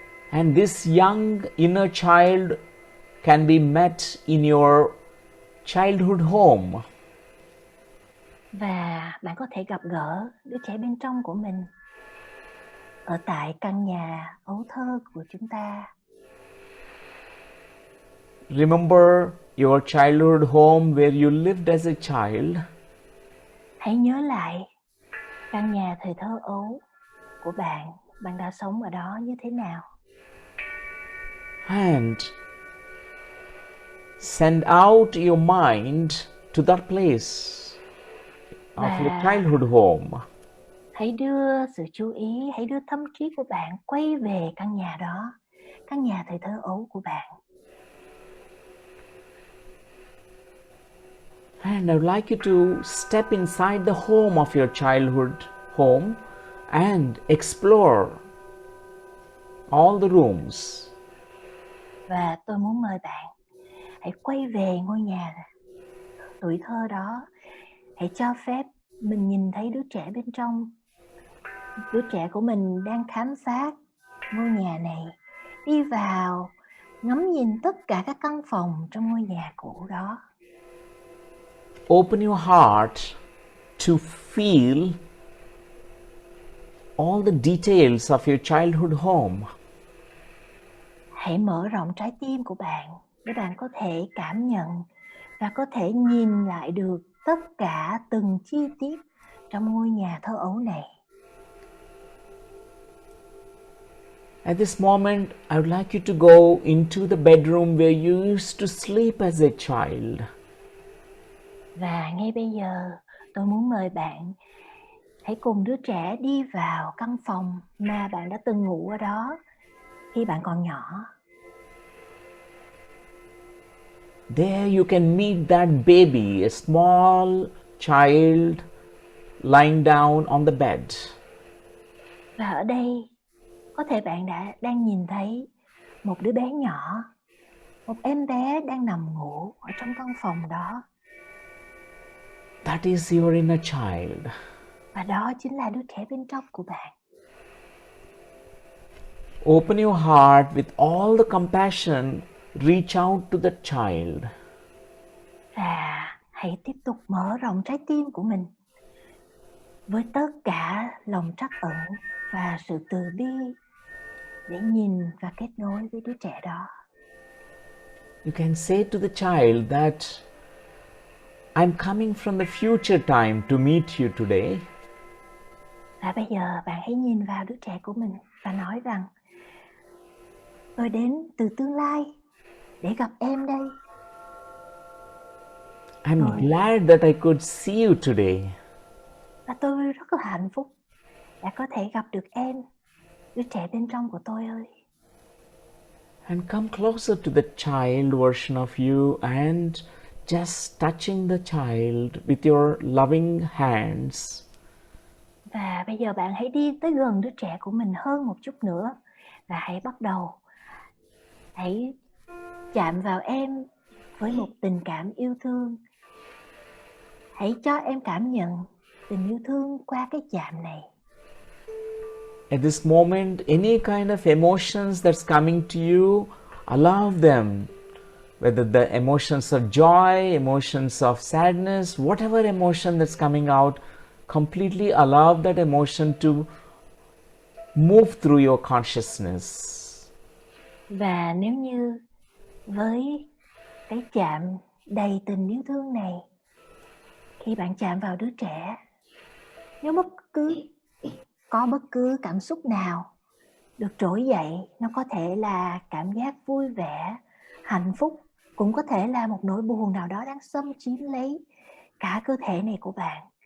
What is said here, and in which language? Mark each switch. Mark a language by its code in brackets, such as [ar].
[en] And this young inner child can be met in your childhood home. [vi] Và bạn có thể gặp gỡ đứa trẻ bên trong của mình ở tại căn nhà ấu thơ của chúng ta. [en] Remember your childhood home where you lived as a child. [vi] Hãy nhớ lại căn nhà thời thơ ấu của bạn, bạn đã sống ở đó như thế nào. [en] And send out your mind to that place of your childhood home. [vi] Hãy đưa sự chú ý, hãy đưa tâm trí của bạn quay về căn nhà đó, căn nhà thời thơ ấu của bạn. [en] And I would like you to step inside the home of your childhood home and explore all the rooms. [vi] Và tôi muốn mời bạn hãy quay về ngôi nhà tuổi thơ đó. Hãy cho phép mình nhìn thấy đứa trẻ bên trong. Đứa trẻ của mình đang khám phá ngôi nhà này. Đi vào, ngắm nhìn tất cả các căn phòng trong ngôi nhà cũ đó. [en] Open your heart to feel all the details of your childhood home. [vi] Hãy mở rộng trái tim của bạn để bạn có thể cảm nhận và có thể nhìn lại được tất cả từng chi tiết trong ngôi nhà thơ ấu này. [en] At this moment, I would like you to go into the bedroom where you used to sleep as a child. [vi] Và ngay bây giờ, tôi muốn mời bạn hãy cùng đứa trẻ đi vào căn phòng mà bạn đã từng ngủ ở đó khi bạn còn nhỏ. [en] There you can meet that baby, a small child lying down on the bed. [vi] Và ở đây, có thể bạn đang nhìn thấy một đứa bé nhỏ, một em bé đang nằm ngủ ở trong căn phòng đó. [en] That is your inner child. [vi] Và đó chính là đứa trẻ bên trong của bạn. [en] Open your heart with all the compassion, reach out to the child. [vi] Và hãy tiếp tục mở rộng trái tim của mình với tất cả lòng trắc ẩn và sự từ bi để nhìn và kết nối với đứa trẻ đó. [en] You can say to the child that I'm coming from the future time to meet you today. [vi] Và bây giờ bạn hãy nhìn vào đứa trẻ của mình và nói rằng tôi đến từ tương lai để gặp em đây. [en] I'm glad that I could see you today. [vi] Và tôi rất là hạnh phúc đã có thể gặp được em, đứa trẻ bên trong của tôi ơi. [en] And come closer to the child version of you and just touching the child with your loving hands. [vi] Và bây giờ bạn hãy đi tới gần đứa trẻ của mình hơn một chút nữa và hãy bắt đầu. Hãy chạm vào em với một tình cảm yêu thương. Hãy cho em cảm nhận tình yêu thương qua cái chạm này. [en] At this moment, any kind of emotions that's coming to you, allow them. Whether the emotions of joy, emotions of sadness, whatever emotion that's coming out, completely allow that emotion to move through your consciousness. [vi] Và nếu như với cái chạm đầy tình yêu thương này, khi bạn chạm vào đứa trẻ, nếu có bất cứ cảm xúc nào được trỗi dậy, nó có thể là cảm giác vui vẻ, hạnh phúc, cũng có thể là một nỗi buồn nào đó đang xâm chiếm lấy cả cơ thể này của bạn.